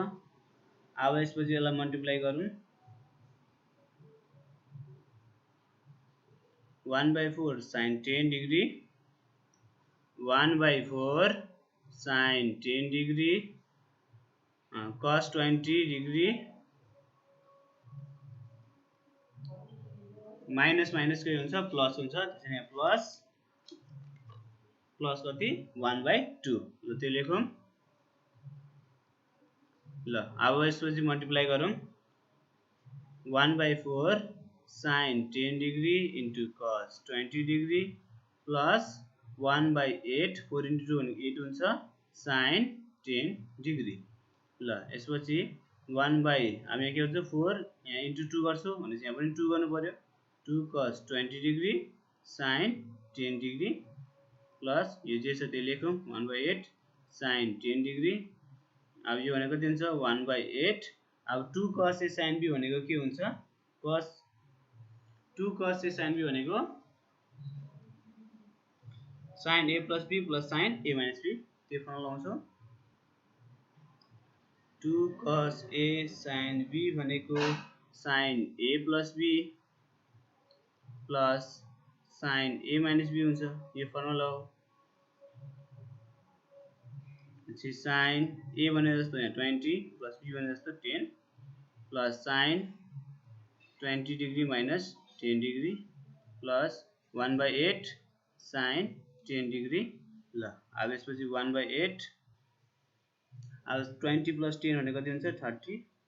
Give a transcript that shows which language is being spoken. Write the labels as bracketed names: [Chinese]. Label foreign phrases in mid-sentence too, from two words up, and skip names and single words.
[Nepali] अब यसपछि यसलाई मल्टिप्लाई गरौँ 1/4 [English] sin 10 degree 1/4 sin 10 degree cos 20 degree [Nepali] माइनस माइनस के हुन्छ प्लस हुन्छ, त्यसैले यहाँ प्लस कति 1/2। ल त्यो लेखौँ। ल अब यसपछि मल्टिप्लाई गरौँ 1/4 [English] sin 10 degree into cos 20 degree plus 1/8 4 into 2 [Nepali] भनेको 8 हुन्छ [English] sin 10 degree। [Nepali] ल यसपछि 1 by हामी के गर्छौं 4 यहाँ into 2 गर्छौं भनेपछि यहाँ पनि 2 गर्नु पर्यो। 2 [English] cos 20 degree sin 10 degree plus [Nepali] यो जे छ त्यो लेखौं 1/8 [English] sin 10 degree। [Nepali] अब यो भनेको कति हुन्छ 1/8। अब 2 [English] cos a sin b [Nepali] भनेको के हुन्छ 2 [English] cos a sin b [Nepali] भनेको [English] sin a plus b plus sin a minus b। [Nepali] त्यो फर्मुला लगाउँछौं 2 [English] cos a sin b [Nepali] भनेको [English] sin a plus b plus sin a minus b [Nepali] हुन्छ। यो फर्मुला हो। पछि [English] sin a [Nepali] भने जस्तो यहाँ [English] 20 plus b [Nepali] भने जस्तो [English] 10 plus sin 20 degree minus 10 degree [Nepali] plus 1/8 sin 10 degree। ल अब यसपछि 1/8 अब 20 plus 10 भनेको कति हुन्छ 30